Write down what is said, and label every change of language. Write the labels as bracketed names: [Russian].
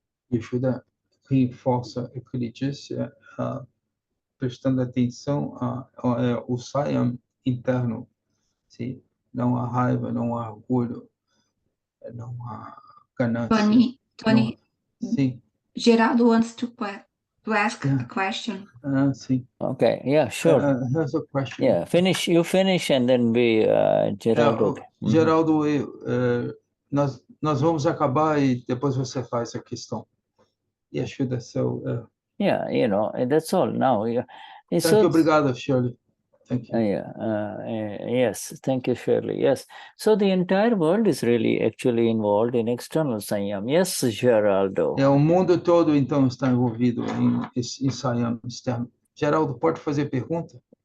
[Portuguese] Vishuddha reforça o que ele disse, prestando atenção ao Saiyam interno. Sim? Não há raiva, não há orgulho, não há ganância. Tony, Sim. [English] Geraldo wants to ask a question. [Portuguese] Sim. [English] Okay, yeah, sure. Here's a question. Yeah, you finish and then we, Geraldo. Geraldo, [Portuguese] nós vamos acabar e depois você faz a questão. [English] Yeah, Shuddha, so... Yeah, that's all now. Yeah. Thank you, [Portuguese] obrigado, [English] Shirley. Thank you. Yes, thank you, Shirley. Yes. So the entire world is really actually involved in external Saiyam. Yes, Geraldo. [Portuguese] O mundo todo, então, está envolvido em Saiyam externo. Geraldo, pode fazer pergunta?